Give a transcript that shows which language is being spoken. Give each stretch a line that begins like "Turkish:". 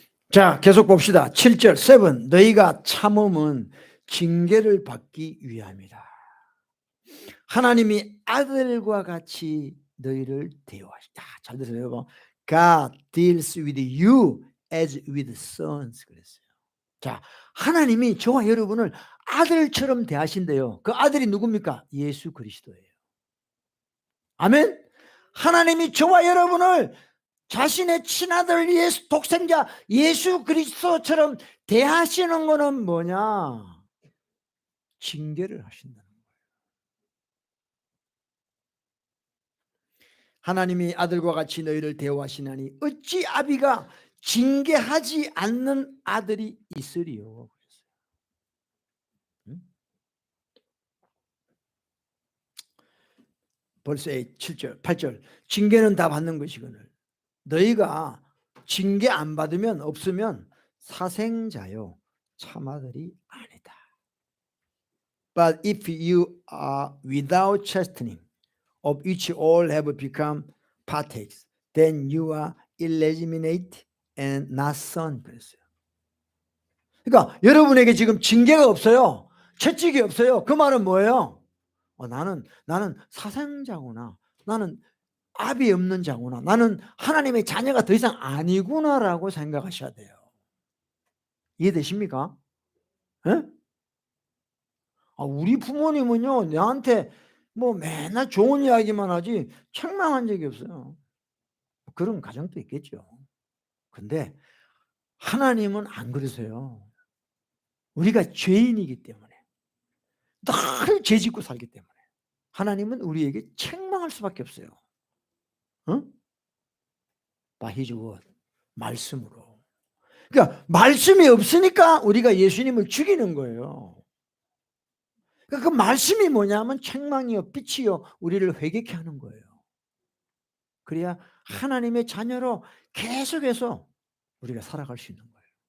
Korean: 자, 계속 봅시다. 7절 7. 너희가 참음은 징계를 받기 위함이다. 하나님이 아들과 같이 너희를 대우하시다. 잘 들으세요.
English: God deals with you as with sons.
Korean: 그랬어요. 자, 하나님이 저와 여러분을 아들처럼 대하신대요. 그 아들이 누굽니까? 예수 그리스도예요. 아멘. 하나님이 저와 여러분을 자신의 친아들 예수, 독생자 예수 그리스도처럼 대하시는 것은 뭐냐? 징계를 하신다는 거예요. 하나님이 아들과 같이 너희를 대우하시나니 어찌 아비가 징계하지 않는 아들이 있으리요. 벌써 7절 8절 징계는 다 받는 것이거늘 너희가 징계 안 받으면 없으면 사생자요 참아들이 아니다.
English: But if you are without chastening, of which all have become partakers, then you are illegitimate and not son.
Korean: 그랬어요. 그러니까 여러분에게 지금 징계가 없어요. 채찍이 없어요. 그 말은 뭐예요? 나는 사생자구나. 나는 압이 없는 자구나. 나는 하나님의 자녀가 더 이상 아니구나라고 생각하셔야 돼요. 이해되십니까? 네? 우리 부모님은요, 나한테 뭐 맨날 좋은 이야기만 하지 책망한 적이 없어요. 그런 가정도 있겠죠. 근데 하나님은 안 그러세요. 우리가 죄인이기 때문에, 늘 죄 짓고 살기 때문에 하나님은 우리에게 책망할 수밖에 없어요.
English: By His word,
Korean: 말씀으로. 그러니까 말씀이 없으니까 우리가 예수님을 죽이는 거예요. 그러니까 그 말씀이 뭐냐면 책망이요 빛이요 우리를 회개케 하는 거예요. 그래야 하나님의 자녀로 계속해서 우리가 살아갈 수 있는 거예요.